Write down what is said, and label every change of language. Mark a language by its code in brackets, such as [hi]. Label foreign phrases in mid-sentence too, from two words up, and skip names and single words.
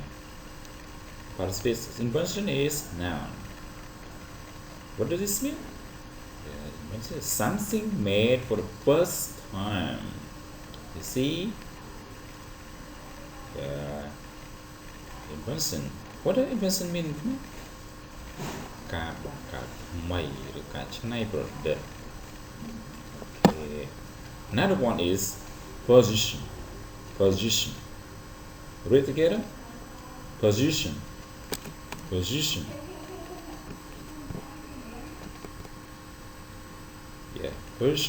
[en] Participle invention is noun. What does this mean? Yeah, invention is something made for the first time. You see? Yeah. Invention. What does invention mean? [km] ការបង្កើតថ្មីឬការច្នៃប្រឌិត Okay. [en] Another one is position. Position. Read together. Position. Position. Yeah, position.